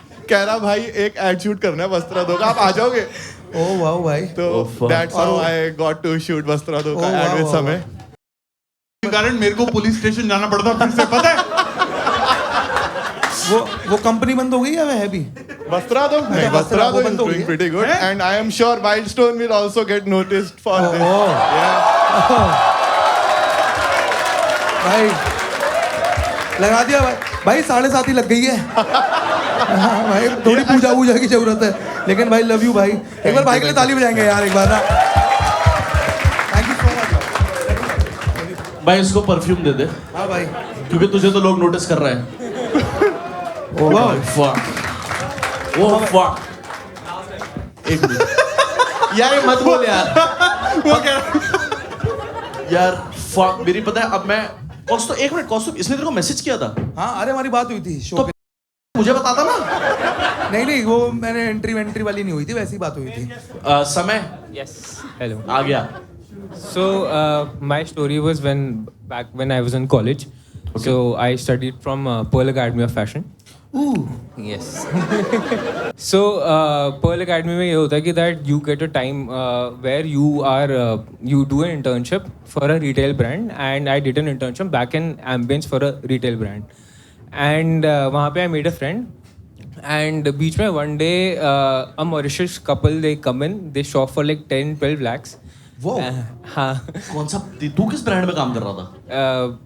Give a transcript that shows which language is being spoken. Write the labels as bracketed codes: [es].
[hi] कह रहा भाई एक एड शूट करना है वस्त्रा दो का, आप आ जाओगे? ओ वाह भाई, [en] तो that's how I got to shoot Vastra Do का ad with समय। [hi] कारण मेरे को पुलिस स्टेशन जाना पड़ता फिर से, पता है? वो कंपनी बंद हो गई या है भी? [en] Vastra Do is doing pretty good and I am sure Wildstone will also get noticed for this. [hi] भाई लगा दिया भाई 7.5 ही लग गई है। हाँ भाई थोड़ी पूजा की जरूरत है, लेकिन भाई लव यू भाई। एक बार भाई के लिए ताली बजाएंगे यार एक बार ना। [en] thank you so much [hi] भाई। इसको परफ्यूम दे दे। हाँ भाई, क्योंकि तुझे तो लोग नोटिस कर रहे हैं। Oh fuck. एक मिनट यार, ये मत बोल यार। वो कह रहा यार फक मेरी, पता है अब मैं कौस्तुभ, एक मिनट कौस्तुभ, इसने तेरे को मैसेज किया था? हाँ अरे हमारी बात हुई थी शो तो पे। मुझे बताता ना। नहीं वो मैंने एंट्री वाली नहीं हुई थी, वैसी बात हुई थी। समय [en] Yes. Hello. [hi] आ गया। [en] So my story was back when I was in college. So I studied from Pearl Academy of Fashion. Ooh. Yes. So Pearl Academy [hi] में ये होता है कि [en] that you get a time where you do an internship for a retail brand, and I did an internship back in Ambience for a retail brand. And [hi] वहाँ पे [en] I made a friend. And [hi] बीच में [en] one day a Mauritius couple they come in, they shop for like 10-12 lakhs. [hi] वो हाँ. कौन सा, तू किस brand में काम कर रहा था?